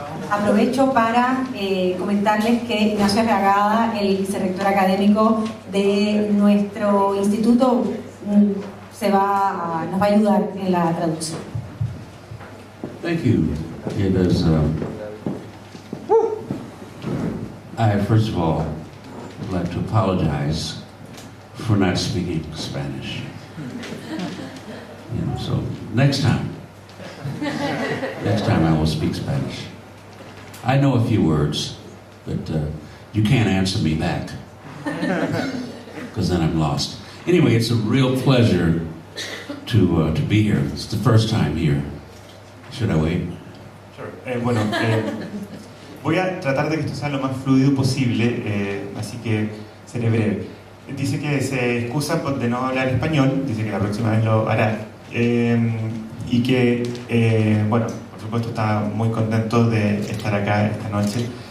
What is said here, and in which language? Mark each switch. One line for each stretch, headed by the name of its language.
Spanish: Aprovecho para comentarles que Ignacio Arriagada, el vicerrector académico de nuestro instituto, nos va a ayudar en la traducción.
English: Thank you. It is, I first of all would like to apologize for not speaking Spanish. You know, so next time I will speak Spanish. I know a few words, but you can't answer me back, because then I'm lost. Anyway, it's a real pleasure to be here. It's the first time here. Should I wait? Sure.
Spanish: Bueno, voy a tratar de que esto sea lo más fluido posible, así que seré breve. Dice que se excusa de no hablar español, dice que la próxima vez lo hará. Y que, bueno, por supuesto está muy contento de estar acá esta noche.